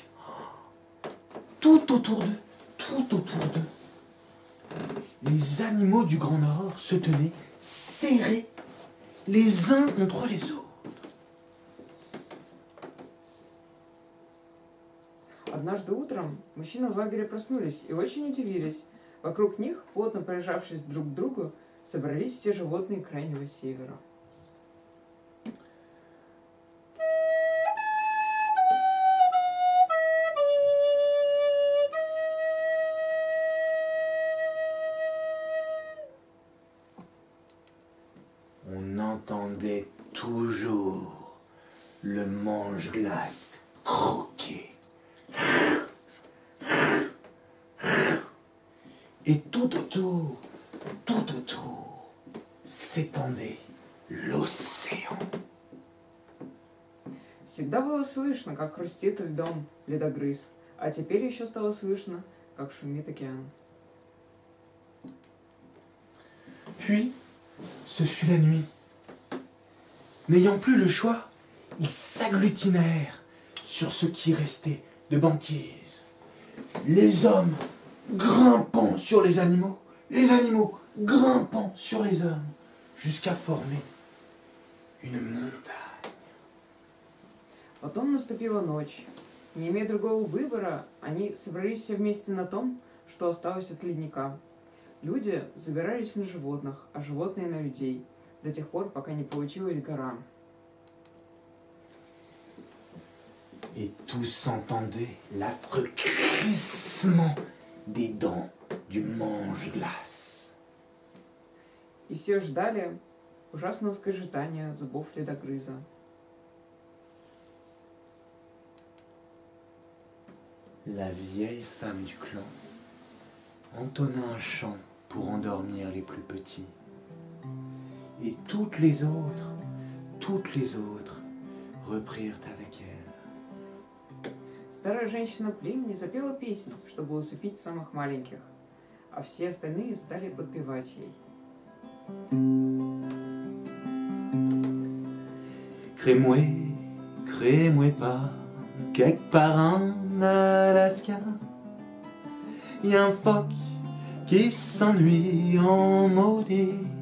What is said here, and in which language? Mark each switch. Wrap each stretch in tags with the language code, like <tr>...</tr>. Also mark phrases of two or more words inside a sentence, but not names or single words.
<fr>Tout autour d'eux, les animaux du Grand Nord se tenaient serrés les uns contre les autres.</fr> <ru>Однажды утром мужчины в лагере проснулись и очень удивились. Вокруг них, плотно прижавшись друг к другу, собрались все животные Крайнего Севера.</ru> <fr>On entendait toujours le mange-glace croquer. Et tout autour, s'étendait l'océan.</fr> <ru>Всегда было слышно, как хрустит льдом ледогрыз, а теперь еще стало слышно, как шумит океан.</ru> <fr>Puis, ce fut la nuit. N'ayant plus le choix, ils s'agglutinèrent sur ce qui restait de banquise. Les hommes grimpant sur les animaux grimpant sur les hommes, jusqu'à former une montagne.</fr> <ru>Потом наступила ночь. Не имея другого выбора, они собрались все вместе на том, что осталось от ледника. Люди забирались на животных, а животные на людей, до тех пор, пока не получилась гора.</ru> <fr>Et tous entendaient l'affreux crissement des dents du mange-glace.</fr> <ru>И все ждали ужасного скрежетания зубов ледогрыза.</ru> <fr>La vieille femme du clan entonna un chant pour endormir les plus petits. Et toutes les autres reprirent avec elle.</fr> <ru>Старая женщина племени запела песню, чтобы усыпить самых маленьких, а все остальные стали подпевать ей.</ru> <fr>Crée-moi pas, quelque part en Alaska, y a un phoque qui s'ennuie en maudit.</fr>